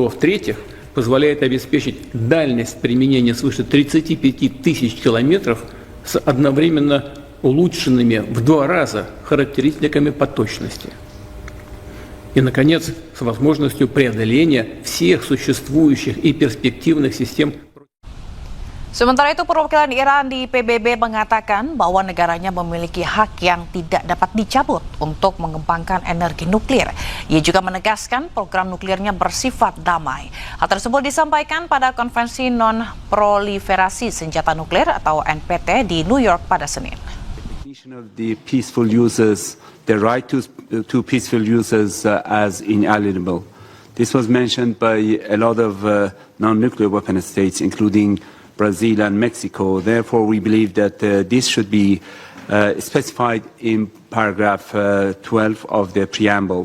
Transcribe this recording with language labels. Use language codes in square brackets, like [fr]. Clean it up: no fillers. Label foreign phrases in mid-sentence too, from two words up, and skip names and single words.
[ru] Что, в-третьих, позволяет обеспечить дальность применения свыше 35 тысяч километров с одновременно улучшенными в 2 раза характеристиками по точности. И, наконец, с возможностью преодоления всех существующих и перспективных систем. [id] Sementara itu, perwakilan Iran di PBB mengatakan bahwa negaranya memiliki hak yang tidak dapat dicabut untuk mengembangkan energi nuklir. Ia juga menegaskan program nuklirnya bersifat damai. Hal tersebut disampaikan pada konferensi non-proliferasi senjata nuklir atau NPT di New York pada Senin. [en] Of the peaceful users, the right to peaceful users as inalienable. This was mentioned by a lot of non-nuclear weapon states, including Brazil and Mexico. Therefore, we believe that this should be specified in paragraph 12 of the preamble.